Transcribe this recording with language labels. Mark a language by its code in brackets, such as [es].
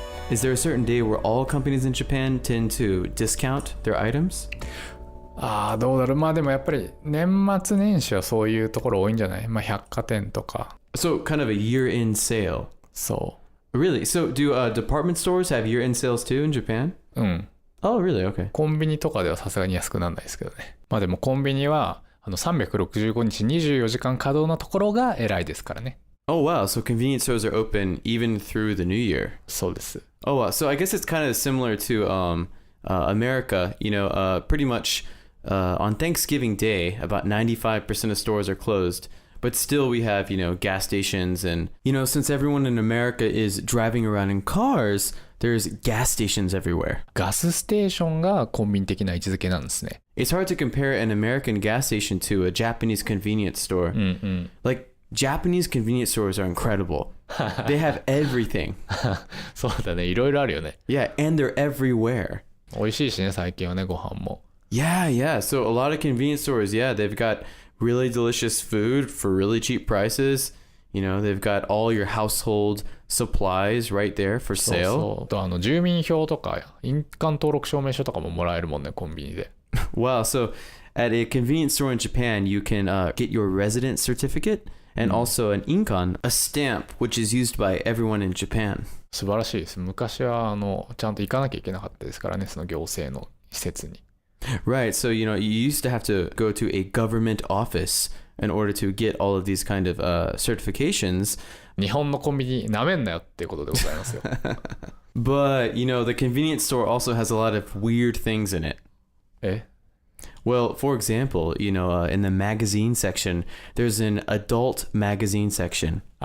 [en] Is there a certain day where all companies in Japan tend to discount their items? [ja] どうだろう。でもやっぱり年末年始はそういうところ多いんじゃない？百貨店とか。 [en] So kind of a year-end sale. [ja] そう。 [en] Really? So do department stores have year-end sales too in Japan? Oh, really? Okay. [ja] コンビニとかではさすがに安くならないですけどね。でもコンビニは365日24時間稼働なところが偉いですからね。 [en] Oh, wow. So convenience stores are open even through the new year. [ja] そうです。 [en] Oh, wow. So I guess it's kind of similar to America. Pretty much on Thanksgiving Day, about 95% of stores are closed. But still we have, gas stations and, since everyone in America is driving around in cars, there's gas stations everywhere. [ja] ガスステーションがコンビニ的な位置づけなんですね。 [en] It's hard to compare an American gas station to a Japanese convenience store. Like, Japanese convenience stores are incredible. They have everything. [ja] そうだね。いろいろあるよね。 [en] Yeah, and they're everywhere. [ja] 美味しいしね、最近はね、ご飯も。 [en] Yeah. So a lot of convenience stores, they've got really delicious food for really cheap prices. They've got all your household supplies right there for sale. [ja] そう住民票とか印鑑登録証明書とかももらえるもんね、コンビニで。 [en] Wow. So at a convenience store in Japan, you can get your resident certificate and also an inkan, a stamp, which is used by everyone in Japan. [ja] 素晴らしいです。昔はちゃんと行かなきゃいけなかったですからね、その行政の施設に。 [en] Right. So, you used to have to go to a government office in order to get all of these kind of certifications. [ja] 日本のコンビニなめんなよっていうことでございますよ。 [en] But, the convenience store also has a lot of weird things in it. え Well, for example, in the magazine section, there's an adult magazine section.